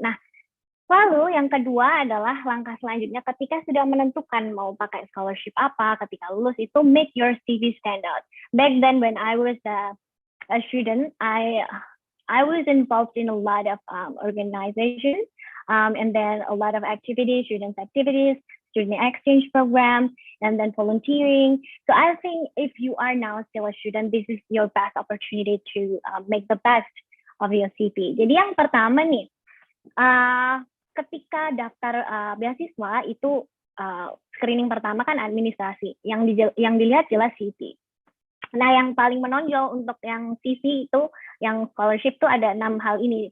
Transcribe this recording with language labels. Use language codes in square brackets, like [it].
[id] Nah, lalu yang kedua adalah langkah selanjutnya ketika sudah menentukan mau pakai scholarship apa, ketika lulus itu [en] make your CV stand out. Back then when I was a student, I was involved in a lot of organizations, and then a lot of activities, student activities, student exchange program, and then volunteering. So I think if you are now still a student, this is your best opportunity to make the best of your CV. [id] Jadi yang pertama nih, ketika daftar beasiswa itu screening pertama kan administrasi, yang dilihat jelas CV. Nah, yang paling menonjol untuk yang CV itu, yang scholarship tuh ada 6 hal ini.